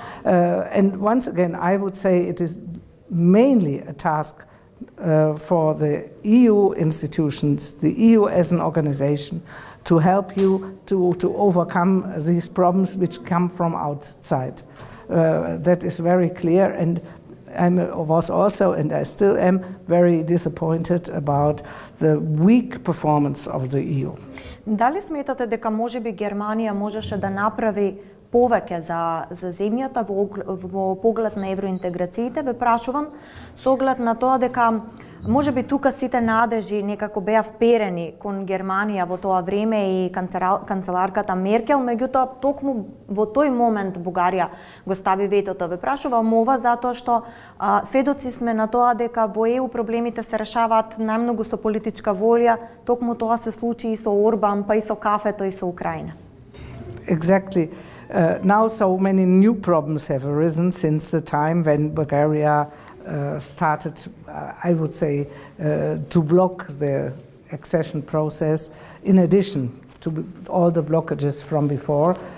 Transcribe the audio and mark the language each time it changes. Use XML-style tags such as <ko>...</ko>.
<en>And once again, I would say it is mainly a task for the EU institutions, the EU as an organization, to help you to overcome these problems which come from outside. That is very clear, and I was also, and I still am, very disappointed about the weak performance of the EU.</en> <mk>Дали сметате дека можеби Германија можеше да направи повеќе за земјата во поглед на евроинтеграциите? Ве прашувам со оглед на тоа дека Може би тука сите надежи некако беа вперени кон Германија во тоа време и канцеларката Меркел, меѓутоа токму во тој момент Бугарија го стави ветото. Ве прашувам ова затоа што сведоци сме на тоа дека во ЕУ проблемите се решаваат најмногу со политичка волја, токму тоа се случи и со Орбан, па и со кафето и со Украина.</mk> <en>Exactly. Now so many new problems have arisen since the time when Bulgaria started, I would say, to block the accession process, in addition to all the blockages from before.</en>